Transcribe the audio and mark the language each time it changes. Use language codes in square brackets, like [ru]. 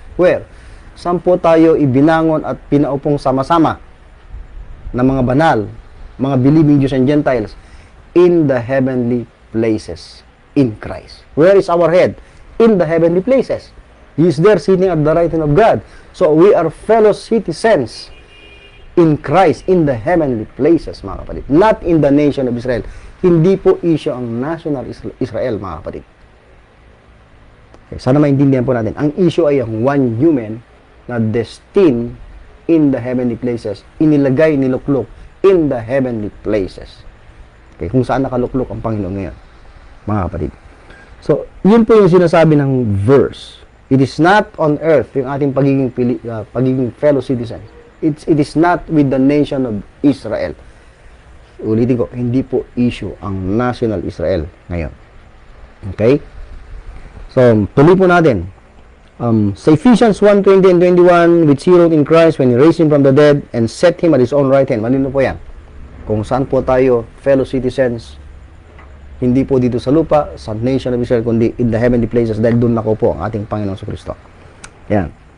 [tl] Where? Saan po tayo ibinangon at pinaupong sama-sama na mga banal, mga believing Jews and Gentiles [en] in the heavenly places in Christ. Where is our head? In the heavenly places. He is there sitting at the right hand of God. So we are fellow citizens in Christ, in the heavenly places, mga kapatid. Not in the nation of Israel. [tl] Hindi po issue ang national Israel, mga kapatid. Okay, sana maintindihan po natin. Ang issue ay ang one human na destined in the heavenly places. Inilagay, niluklok in the heavenly places. Okay, kung saan nakaluklok ang Panginoon ngayon, mga kapatid. So, yun po yung sinasabi ng verse. [en] It is not on earth [tl] yung ating pagiging [en] fellow citizen. It is not with the nation of Israel. [tl] Ulitin ko, hindi po issue ang national Israel ngayon. Okay? So, tuloy po natin. [en] Sa Ephesians 1:20 and 21, which he wrote in Christ when he raised him from the dead and set him at his own right hand. [tl] Malino po yan. Kung saan po tayo fellow citizens, hindi po dito sa lupa, sa nation of Israel, kundi [en] in the heavenly places, [tl] dahil doon nako po ang ating Panginoong Kristo. Yan.